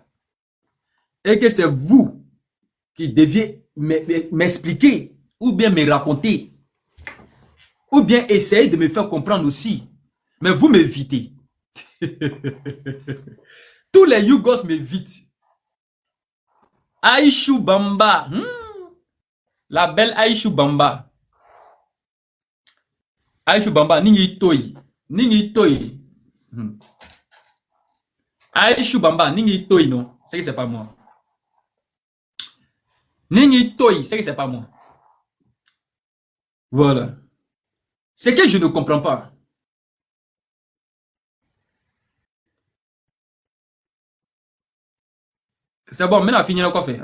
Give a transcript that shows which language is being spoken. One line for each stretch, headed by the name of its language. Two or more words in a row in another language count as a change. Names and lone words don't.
French: Et que c'est vous qui deviez m'expliquer ou bien me raconter ou bien essayer de me faire comprendre aussi. Mais vous m'évitez. Tous les Yougos m'évitent. Aïchou Bamba. La belle Aïchou Bamba. Aïchou Bamba, Ningi Toy. Ningi Toy. Aïchou Bamba, Ningi Toy, non. C'est que c'est pas moi. Ningi Toy, c'est que c'est pas moi. Voilà. C'est que je ne comprends pas. C'est bon, maintenant fini le coffre.